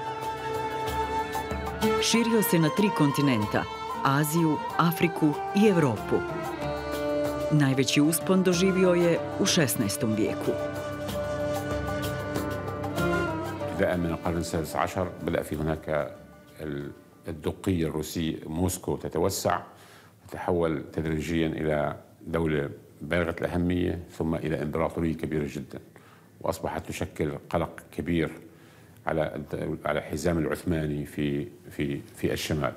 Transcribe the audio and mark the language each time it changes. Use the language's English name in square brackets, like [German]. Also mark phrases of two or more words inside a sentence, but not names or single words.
[Bosnian] Širio se na 3 kontinenta, Aziju, Afriku i Europu. Najveći uspon doživio je u 16. vijeku. [Arabic] ابتداء من القرن السادس عشر بدأ في هناك الدقية الروسية موسكو تتوسع وتتحول تدريجيا إلى دولة بالغة الأهمية ثم إلى إمبراطورية كبيرة جدا وأصبحت تشكل قلق كبير على الحزام العثماني في الشمال.